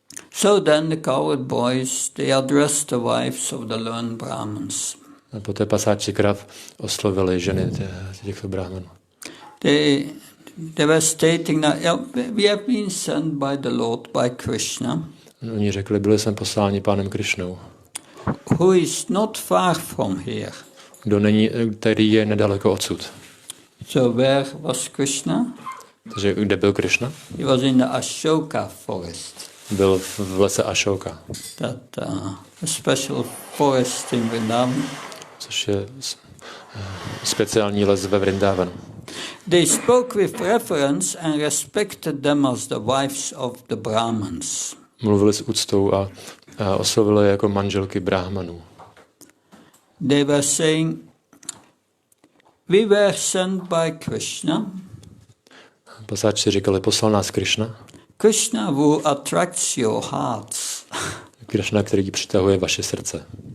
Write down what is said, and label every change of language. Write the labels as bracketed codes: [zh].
[en] So then the cowherd boys, they addressed the wives of the learned Brahmins. [cs] A poté pasáči krav oslovili ženy těchto brahmanů. [en] They were stating that we have been sent by the Lord, by Krishna. [cs] Oni řekli, byli jsme posláni pánem Krishnou. [en] Who is not far from here. [cs] Který je nedaleko odsud. [en] So where was Krishna? [cs] Takže kde byl Krishna? [en] He was in the Ashoka forest. [cs] Byl v lese Ashoka. [en] That a special forest in Vrindavan. [cs] Což je speciální les ve Vrindavanu. [en] They spoke with reverence and respected them as the wives of the Brahmins. [cs] Mluvili s úctou a oslovili jako manželky brahmanů. [en] They were saying, we were sent by Krishna. [cs] Pasáči říkali, poslal nás Krishna. [en] Krishna who attracts your hearts. [cs] Krishna, který přitahuje vaše srdce.